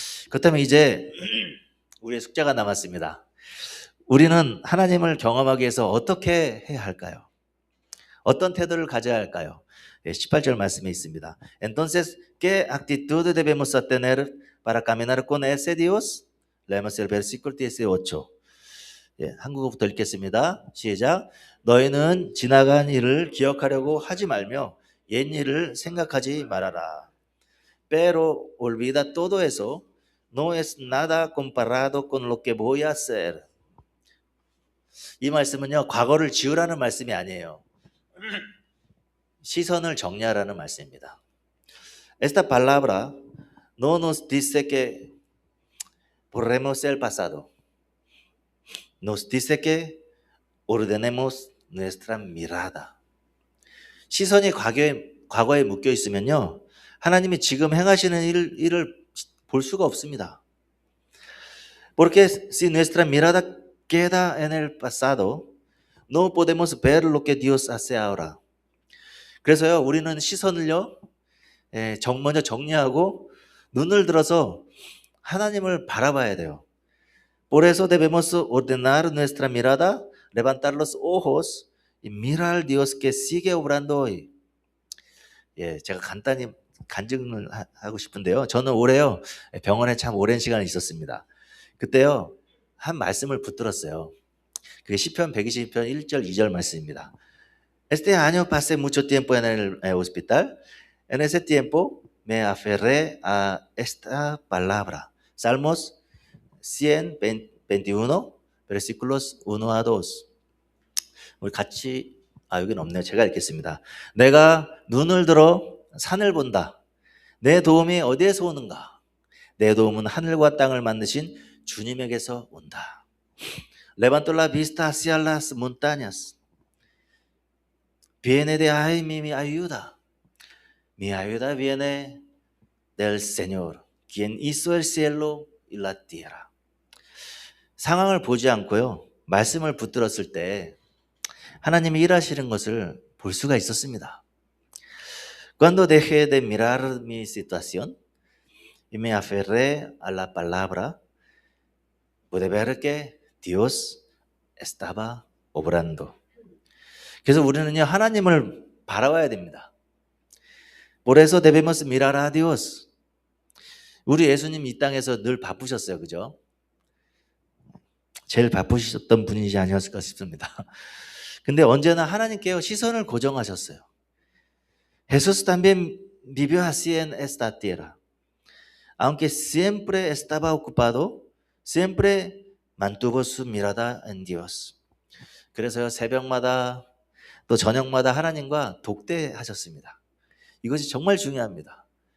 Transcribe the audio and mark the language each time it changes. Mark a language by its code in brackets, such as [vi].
[ko] 그렇다면 이제 우리의 숙제가 남았습니다. 우리는 하나님을 경험하기 위해서 어떻게 해야 할까요? 어떤 태도를 가져야 할까요? 18절 말씀에 있습니다. [es] Entonces, ¿qué actitud debemos tener para caminar con ese Dios? Leemos el versículo 18. [ko] 한국어부터 읽겠습니다. 시작. 너희는 지나간 일을 기억하려고 하지 말며 옛 일을 생각하지 말아라. [es] Pero olvida todo eso. No es nada comparado con lo que voy a hacer. [ko] 이 말씀은요, 과거를 지우라는 말씀이 아니에요. 시선을 정리하라는 말씀입니다. [es] Esta palabra no nos dice que borremos el pasado. Nos dice que ordenemos nuestra mirada. [ko] 시선이 과거에 묶여 있으면요, 하나님이 지금 행하시는 일을 볼 수가 없습니다. [es] Porque si nuestra mirada queda en el pasado, no podemos ver lo que Dios hace ahora. [ko] 그래서요, 우리는 시선을요, 먼저 정리하고 눈을 들어서 하나님을 바라봐야 돼요. [es] Por eso debemos ordenar nuestra mirada, levantar los ojos y mirar al Dios que sigue obrando hoy. [ko] 예, 제가 간단히 간증을 하고 싶은데요. 저는 올해요, 병원에 참 오랜 시간을 있었습니다. 그때요, 한 말씀을 붙들었어요. 그게 시편 122편 1절 2절 말씀입니다. [es] Este año pasé mucho tiempo en el hospital. En ese tiempo me aferré a esta palabra. Salmos 121, versículos 1 a 2. [ko] 우리 같이, 여기는 없네요. 제가 읽겠습니다. 내가 눈을 들어 산을 본다. 내 도움이 어디에서 오는가? 내 도움은 하늘과 땅을 만드신 주님에게서 온다. [es] Levanto la vista hacia las montañas. Viene de ahí mi ayuda. Mi ayuda viene del Señor, quien hizo el cielo y la tierra. [ko] 상황을 보지 않고요, 말씀을 붙들었을 때 하나님이 일하시는 것을 볼 수가 있었습니다. [es] Cuando dejé de mirar mi situación y me aferré a la palabra, pude ver que Dios estaba obrando. [ko] 그래서 우리는요, 하나님을 바라봐야 됩니다. [es] Por eso debemos mirar a Dios. [ko] 우리 예수님 이 땅에서 늘 바쁘셨어요. 그죠? 제일 바쁘셨던 분이지 아니었을까 싶습니다. 근데 언제나 하나님께요, 시선을 고정하셨어요. [es] Jesús también vivió así en esta tierra. Aunque siempre estaba ocupado, siempre mantuvo su mirada en Dios. [ko] 그래서요, 새벽마다 또 저녁마다 하나님과 독대하셨습니다. 이것이 정말 중요합니다.